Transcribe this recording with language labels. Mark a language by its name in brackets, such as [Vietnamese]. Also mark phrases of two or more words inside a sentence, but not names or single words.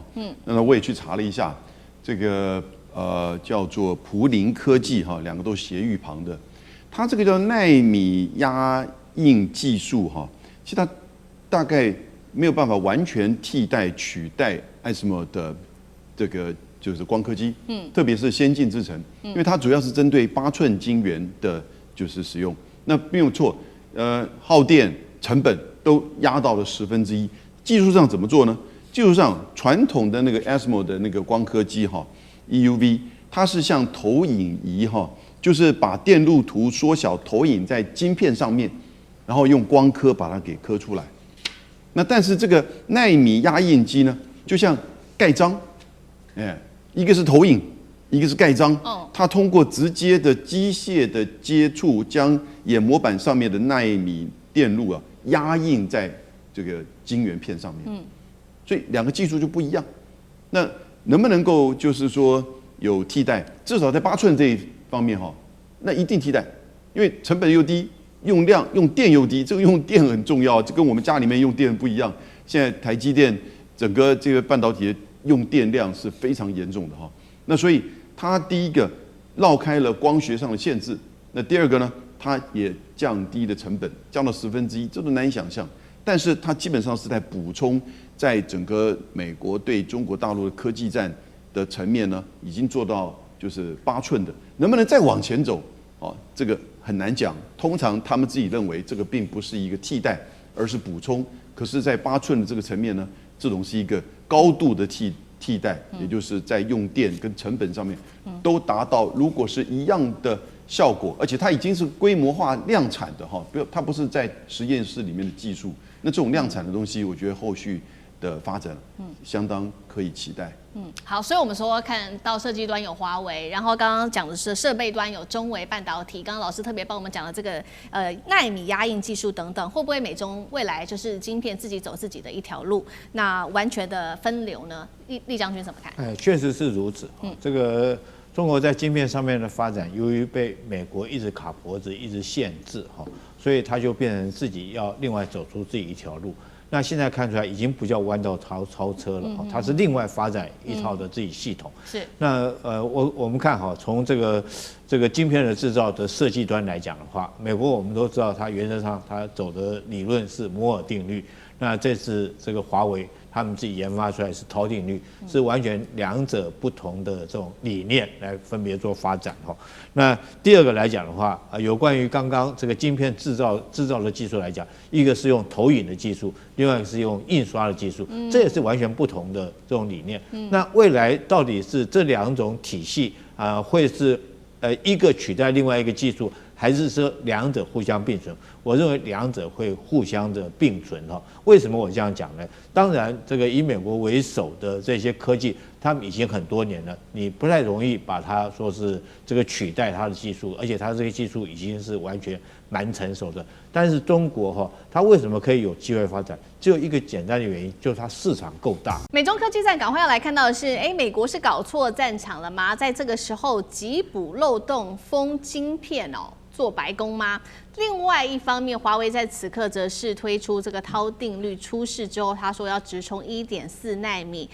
[Chinese] 那我也去查了一下，這個叫做普林科技哈，2個都斜玉旁的，它這個叫奈米壓印技術哈，其實它大概沒有辦法完全替代取代艾斯摩爾的這個就是光刻機，特別是先進製程，因為它主要是針對8寸晶圓的，就是使用。那沒有錯，耗電成本都壓到了1/10。技術上怎麼做呢？技術上傳統的那個 ASML 的那個光刻機哈 ，EUV， 它是像投影儀哈，就是把電路圖縮小投影在晶片上面，然後用光刻把它給刻出來。那但是這個奈米壓印機呢，就像蓋章，一個是投影。一個是蓋章，它通過直接的機械的接觸，將眼模板上面的奈米電路壓印在這個晶圓片上面。所以2個技術就不一樣。那能不能夠就是說有替代？至少在8寸這一方面哈，那一定替代，因為成本又低，用電又低。這個用電很重要，這跟我們家裡面用電不一樣。現在台積電整個這個半導體的用電量是非常嚴重的哈。那所以它第一個繞開了光學上的限制，那第二個呢，它也降低了成本，降到1/10，這都難以想象。但是它基本上是在補充，在整個美國對中國大陸的科技戰的層面呢，已經做到就是8寸的，能不能再往前走？哦，這個很難講。通常他們自己認為這個並不是一個替代，而是補充。可是，在8寸的這個層面呢，這種是一個高度的替代，也就是在用電跟成本上面都達到，如果是一樣的效果，而且它已經是規模化量產的哈，它不是在實驗室裡面的技術。那這種量產的東西，我覺得後續的發展相当可以期待。好，所以我們說看到設計端有華為，然後剛剛講的是設備端有中微半導體，剛剛老師特別幫我們講了這個奈米壓印技術等等，會不會美中未來就是晶片自己走自己的一條路，那完全的分流呢？厉将軍怎麼看？確實是如此。這個中國在晶片上面的發展，由於被美國一直卡脖子，一直限制哈，所以它就变成自己要另外走出自己一條路。那現在看出來已經不叫彎道超車了，它是另外發展一套的自己系統。是。那我們看哈，從這個晶片的製造的設計端來講的話，美國我們都知道，它原則上它走的理論是摩爾定律。那這次这個華為他們自己研發出來是陶定律，是完全兩者不同的這種理念來分別做發展哈。那第二個來講的話，有關於剛剛這個晶片製造的技術來講，一個是用投影的技術，另外一個是用印刷的技術，這也是完全不同的這種理念。那未來到底是這兩種體系會是一個取代另外一個技術，還是說兩者互相並存？我認為兩者會互相的並存哈。為什麼我這樣講呢？當然，這個以美國為首的這些科技，他們已經很多年了，你不太容易把它說是這個取代它的技術，而且它這個技術已經是完全蠻成熟的。但是中國哈，它為什麼可以有機會發展？只有一個簡單的原因，就是它市場夠大。美中科技戰，趕快要來看到的是，美國是搞錯戰場了嗎？在這個時候急補漏洞，封晶片哦，做白工嗎？另外一方面，華為在此刻則是推出這個韜定律出世之後，他說要直衝1.4奈米。